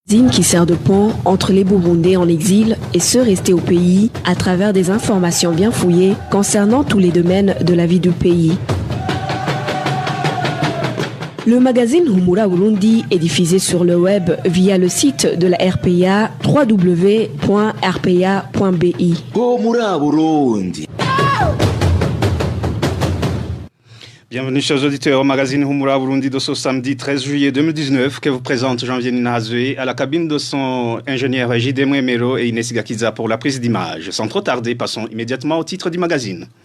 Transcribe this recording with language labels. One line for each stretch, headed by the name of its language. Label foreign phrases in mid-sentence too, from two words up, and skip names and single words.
French: Qui sert de pont entre les Burundais en exil et ceux restés au pays à travers des informations bien fouillées concernant tous les domaines de la vie du pays. Le magazine Humura Burundi est diffusé sur le web via le site de la RPA www.rpa.bi. Humura Burundi. Bienvenue chers auditeurs au magazine Humura Burundi de ce samedi 13 juillet 2019 que vous présente Janvier Ninazwe à la cabine de son ingénieur J.D. Mwemero et Inès Gakiza pour la prise d'image. Sans trop tarder, passons immédiatement au titre du magazine.